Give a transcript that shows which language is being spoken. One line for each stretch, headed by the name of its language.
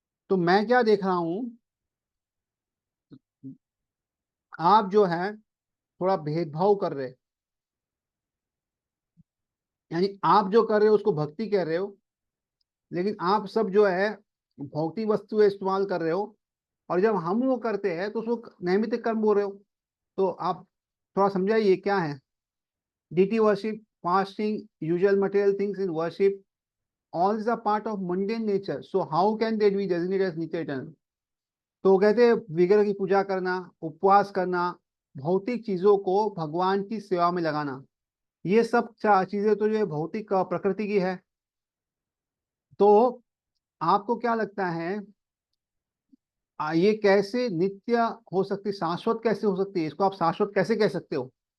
Hindi: तो मैं क्या देख रहा हूं, आप जो है थोड़ा भेदभाव कर रहे, यानी आप जो कर रहे हो उसको भक्ति कह रहे हो, लेकिन आप सब जो है भौतिक वस्तु इस्तेमाल कर रहे हो। और जब हम वो करते हैं तो उसको नैमित्तिक कर्म बोल रहे हो। तो आप थोड़ा समझाइए क्या है।
English: deity worship, fasting, usual material things in worship, all these are part of mundane nature. So how can they be designated as nitya eternal?
Hindi: तो कहते हैं विग्रह की पूजा करना, उपवास करना, भौतिक चीजों को भगवान की सेवा में लगाना, ये सब चीजें तो जो है भौतिक प्रकृति की है। तो आपको क्या लगता है, ये कैसे नित्य हो सकती, शाश्वत कैसे हो सकती है, इसको आप शाश्वत कैसे कह सकते हो?